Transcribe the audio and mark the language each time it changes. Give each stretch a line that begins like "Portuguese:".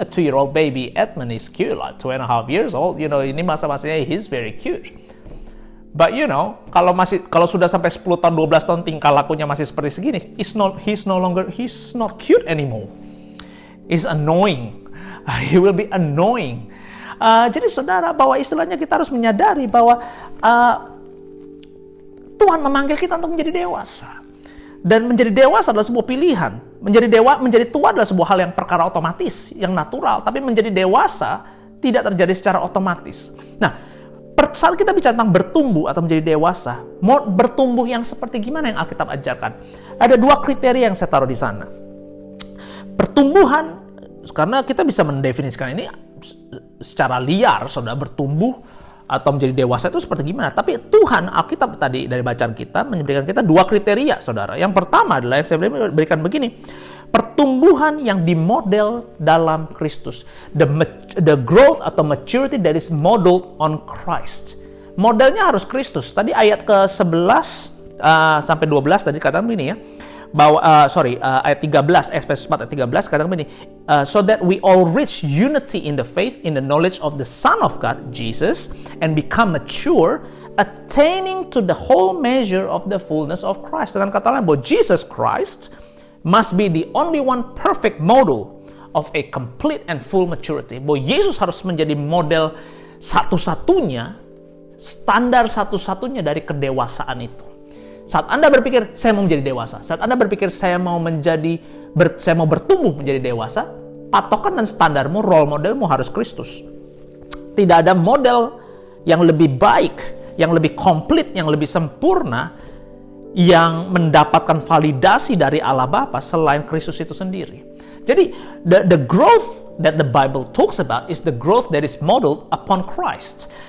English: A 2-year-old baby, Edmund is cute, like 2.5 years old. You know,
Indonesian: ini masa-masanya
English: he's very cute. But you know,
Indonesian: kalau sudah sampai 10 tahun, 12 tahun tingkah lakunya masih seperti segini,
English: he's not cute anymore. He's annoying. He will be annoying.
Indonesian: Jadi saudara, bahwa istilahnya kita harus menyadari bahwa Tuhan memanggil kita untuk menjadi dewasa. Dan menjadi dewasa adalah sebuah pilihan. Menjadi tua adalah sebuah hal yang perkara otomatis, yang natural. Tapi menjadi dewasa tidak terjadi secara otomatis. Nah, saat kita bicara tentang bertumbuh atau menjadi dewasa, mau bertumbuh yang seperti gimana yang Alkitab ajarkan? Ada 2 kriteria yang saya taruh di sana. Pertumbuhan, karena kita bisa mendefinisikan ini secara liar, saudara, bertumbuh atau menjadi dewasa itu seperti gimana. Tapi Tuhan, Alkitab tadi dari bacaan kita memberikan kita 2 kriteria, saudara. Yang pertama adalah yang saya berikan begini, pertumbuhan yang dimodel dalam Kristus.
English: The growth atau maturity that is modeled on Christ.
Indonesian: Modelnya harus Kristus. Tadi ayat ke-11 sampai 12 tadi katakan begini ya. Bahwa ayat 13, Efesus 4 ayat 13 katakan begini,
English: so that we all reach unity in the faith, in the knowledge of the Son of God, Jesus, and become mature, attaining to the whole measure of the fullness of Christ.
Indonesian: Dengan kata lain, bahwa
English: Jesus Christ must be the only one perfect model of a complete and full maturity.
Indonesian: Bahwa Yesus harus menjadi model satu-satunya, standar satu-satunya dari kedewasaan itu. Saat Anda berpikir, saya mau menjadi dewasa. Saat Anda berpikir, saya mau bertumbuh menjadi dewasa, patokan dan standarmu, role modelmu harus Kristus. Tidak ada model yang lebih baik, yang lebih komplit, yang lebih sempurna, yang mendapatkan validasi dari Allah Bapa selain Kristus itu sendiri.
English: Jadi, the growth that the Bible talks about is the growth that is modeled upon Christ.